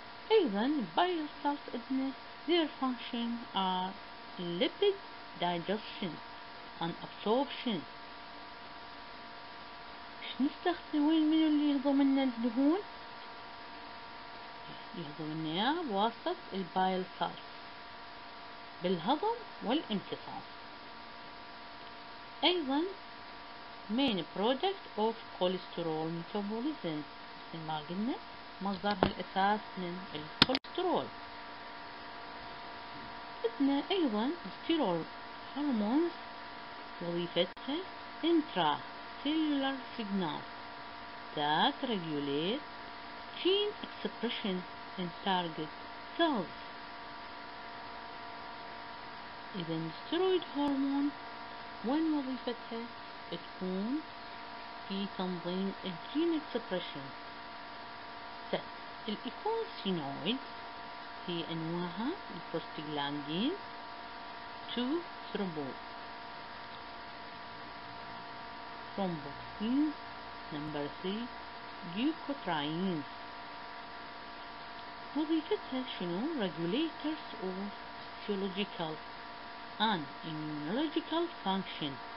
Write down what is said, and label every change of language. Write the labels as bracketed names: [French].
[English] أيضا bile salts their function are lipid digestion and absorption. [Arabic] نستخدم وين منو اللي يهضم لنا الدهون؟ يهضم لنا إياه بواسطة البايل سالت بالهضم والامتصاص. أيضا main product of cholesterol metabolism مثل ما قلنا مصدرها الأساس من الكوليسترول. [English] عندنا أيضا steroid hormones وظيفتها intracellular signal that regulate gene expression in target cells. [Arabic] إذا steroid hormone وين وظيفتها؟ تكون في تنظيم الجين expression. الإيكوسينويد في أنواعها البروستاجلاندين 2 thromboxines number 3 leukotrienes. [English] وظيفتها شنو؟ regulators of physiological and immunological function.